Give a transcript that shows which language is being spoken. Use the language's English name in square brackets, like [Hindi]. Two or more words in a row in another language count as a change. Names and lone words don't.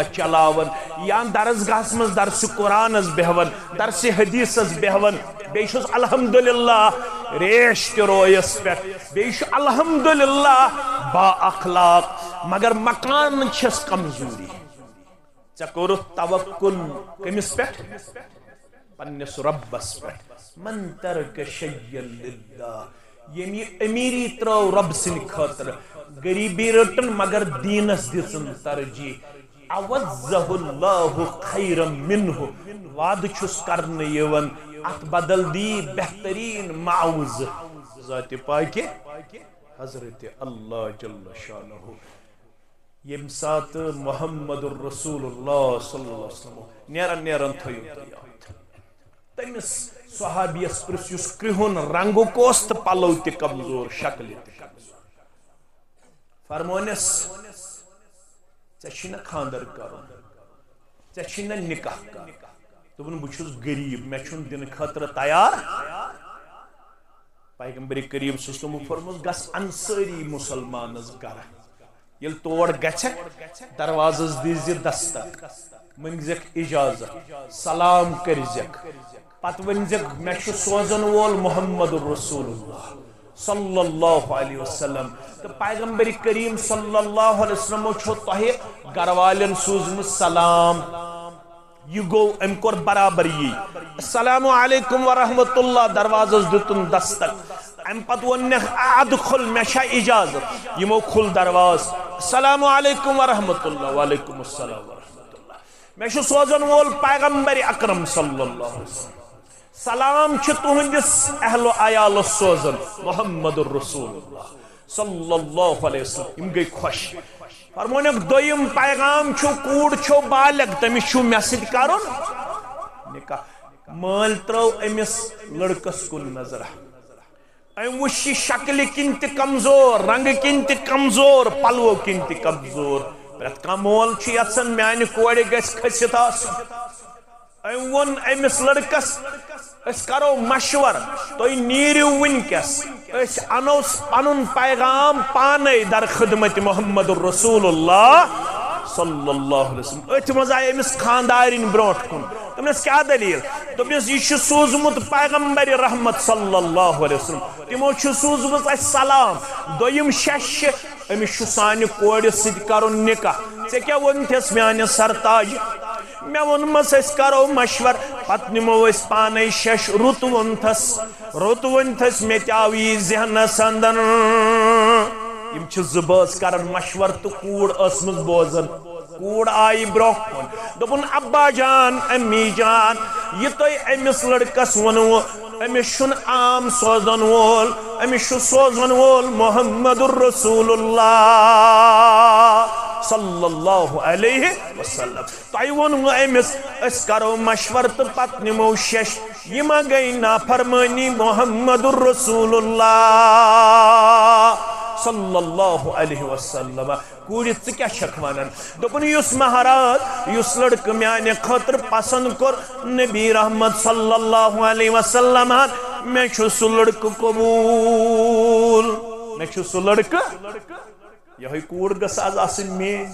[Kashmiri] چلاون یا درسگاہس مز درس قرآنس بہون درس حدیثس بہون بیشس الحمدللہ ریش تہ رویس پہ بیش الحمدللہ با اخلاق مگر مکان چھس کمزوری ژے کوٚرُتھ توکل کمس پہ پننس ربس پہ [Arabic] من ترک شیئا للہ [Kashmiri] یم یہ امیری ترو رب سن خاطر غریبی رٹن مگر دینس دژن ترجیح [Arabic] عوضہ اللہ خیرا منہ [Kashmiri] وعد چھس کرنے یون ات بدل دی بہترین معوض ذات پاک حضرت اللہ [Arabic] جل شانہ [Kashmiri] یم سات محمد الرسول اللہ [Arabic] صلی اللہ علیہ وسلم [Kashmiri] نیرن نیرن تھیو یاد تمس صحابیس پرس یس کرہن رنگو کوست پلو تہ کمزور شکل تہ فرمونس ژے چھی نہ خاندر کرن ژے چھی نہ نکاح کرن دوپن بہ چھس غریب مے چھن دن خاطر تیار پیغمبر کریم [Arabic] صلی اللہ علیہ وسلم [Kashmiri] فرموس گس انصاری مسلمانس گر یل تور گژھک دروازس دیز دستک منگزک اجازت سلام کرزک پت ونزک مے چھ سوزن وول محمد الرسول اللہ [Arabic] صلی اللہ علیہ وسلم [Kashmiri] تو پیغمبر کریم [Arabic] صلی اللہ علیہ [Kashmiri] وسلم چھو تہ گھر والن سوزم سلام یہ گو ام کور برابر یہ [Arabic] السلام علیکم ورحمۃ اللہ [Kashmiri] دروازس دتن دستک ام پت ون ادخل مشا اجازت یمو کھل دروازہ [Arabic] السلام علیکم ورحمۃ اللہ وعلیکم السلام ورحمۃ اللہ [Kashmiri] میں سوزن وول پیغمبر اکرم [Arabic] صلی اللہ علیہ [Kashmiri] وسلم سلام تہندس اہل و عیال سوزن محمد الرسول اللہ [Arabic] صلی اللہ علیہ وسلم [Kashmiri] یم گئی خوش فرمونک دویم پیغام کوڑ چھو بالغ تمس چھو مے سۭتۍ کرُن نکاح مال ترو امس لڑکس کن نظر ام وچھ شکل کن تہ کمزور رنگ کن تہ کمزور پلو کن تہ کمزور پرت کانٛہہ مول چھُ یژھان میانہِ کورِ گژھِ کھٔسِتھ آسُن ام وون امس لڑکس اس کرو مشور تُہۍ نیٖرِو وٕنکٮ۪س أسۍ انو پنُن پیغام پانے در خدمت محمد الرسول [Arabic] اللہ صلی اللہ علیہ وسلم [Kashmiri] اتھ مز آئی امس خاندارین برونٹ کن تمس کیا دلیل دپس یہ سوزمت پیغمبر رحمت [Arabic] صلی اللہ علیہ وسلم [Kashmiri] تمو سوزمت اس سلام دویم شش امس سانہ کورِ سۭتۍ کرُن نکاح ژےٚ کیٛاہ ووٚنتھس میانہِ سرتاج مے وونمس أسۍ کرو مشور پتہٕ نمو أسۍ پانے شش رُت ونتھس مےٚ تہِ آو یی ذہنس اندر یم چھ زبٲژ کران مشور تو کوڑ ٲسمٕژ بوزان کوڑ آئی برونٛہہ کُن دوٚپُن ابا جان امی جان یہ تُہۍ أمِس لڑکس ونو أمِس چھُنہٕ عام سوزن وول أمِس چھُ سوزن وول محمد الرسول اللہ [Arabic] صلی اللہ علیہ وسلم [Kashmiri] تۄہہِ ووٚنوٕ أمِس أسۍ کرو مشور تہٕ پتہٕ نمو شش یہ ما گئی نافرمانی محمد الرسول [Arabic] اللہ صلی اللہ علیہ وسلم [Kashmiri] کوڑِ ژٕ کیٛاہ چھکھ ونان دوٚپُن یُس مہراز یُس لڑکہٕ میانہِ خٲطرٕ پسند کوٚر نبی رحمت [Arabic] صلی اللہ علیہ وسلم [Kashmiri] مےٚ چھُ سُہ لڑکہٕ قبوٗل مےٚ چھُ سُہ لڑکہٕ یہے کوڑ گژھ آز آسٕنۍ میٲنۍ